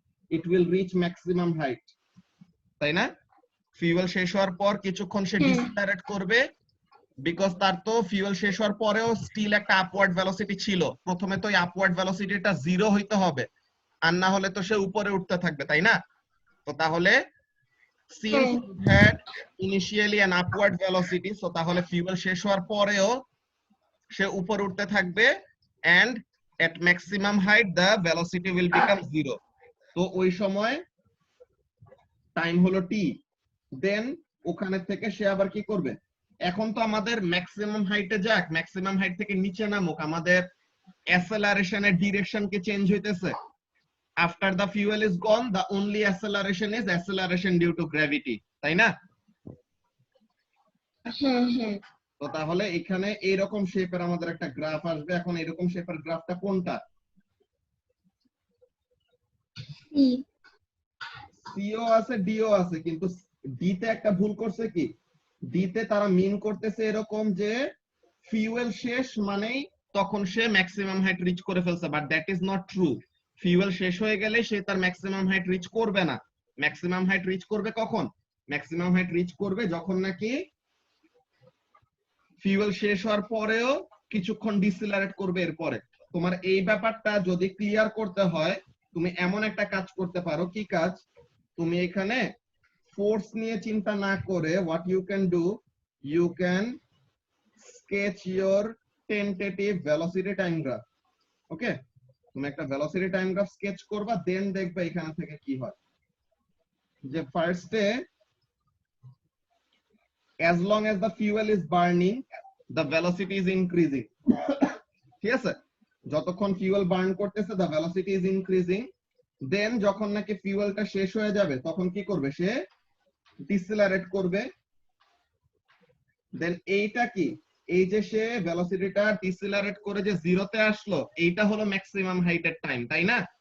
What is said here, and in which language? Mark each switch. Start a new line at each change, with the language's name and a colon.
English: it will reach maximum height,
Bangla: তাই না? Fuel শেষ হওয়ার পর কিছুক্ষণ সে ডিসিলারেট করবে, বিকজ তার তো ফিউয়েল শেষ হওয়ার পরেও স্টিল একটা আপওয়ার্ড ভেলোসিটি ছিল। প্রথমে তো এই আপওয়ার্ড ভেলোসিটিটা 0 হইতে হবে, আর না হলে তো সে উপরে উঠতে থাকবে, তাই না? তো তাহলে
English: since it had initially an upward velocity, so
Bangla: তাহলে ফিউয়েল শেষ হওয়ার পরেও সে উপরে উঠতে থাকবে,
English: and at maximum height the velocity will become 0.
Bangla: তো ওই সময় টাইম হলো t, দেন ওখানে থেকে সে আবার কি করবে? এখন তো আমাদের ম্যাক্সিমাম হাইটে যাক, ম্যাক্সিমাম হাইট থেকে নিচে নামুক, আমাদের অ্যাসেলারেশনের ডিরেকশন কি চেঞ্জ হইতেছে?
English: After the fuel is gone, the only acceleration is acceleration due to gravity,
Bangla: তাই না? হ্যাঁ হ্যাঁ। তো তাহলে এখানে এইরকম শেপের আমাদের একটা গ্রাফ আসবে। এখন এরকম শেপের গ্রাফটা কোনটা? সি। সিও আছে, ডিও আছে, কিন্তু ডিতে একটা ভুল করছে কি? ডিতে তারা মিন করতেছে এরকম যে ফিউয়েল শেষ মানেই তখন সে ম্যাক্সিমাম হাইট রিচ করে ফেলছে,
English: But that is not true.
Bangla: Fuel শেষ হয়ে গেলে সে তার ম্যাক্সিমাম হাইট রিচ করবে না। ম্যাক্সিমাম হাইট রিচ করবে কখন? ম্যাক্সিমাম হাইট রিচ করবে যখন নাকি ফিউয়েল শেষ হওয়ার পরেও কিছুক্ষণ ডিসিলারেট করবে। এরপরে তোমার এই ব্যাপারটা যদি ক্লিয়ার করতে হয়, তুমি এমন একটা কাজ করতে পারো। কি কাজ? তুমি এখানে ফোর্স নিয়ে চিন্তা না করে
English: What you can do, you can sketch your tentative velocity time graph.
Bangla: ওকে, তুমি একটা ভেলোসিটি টাইম গ্রাফ স্কেচ করবা, দেন দেখবে এখানে থেকে কি হয়। যে ফার্স্টে
English: as long as the fuel is burning the velocity is increasing,
Bangla: ঠিক আছে? যতক্ষণ ফিউয়েল বার্ন করতেছে
English: the velocity is increasing,
Bangla: দেন যখন নাকি ফিউয়েলটা শেষ হয়ে যাবে তখন কি করবে? সে ডিসেলারেট করবে। দেন এইটা কি? এই যে সে ভেলোসিটিটা ডিসেলারেট করে যে জিরোতে আসলো, এইটা হলো ম্যাক্সিমাম হাইটের টাইম, তাই না?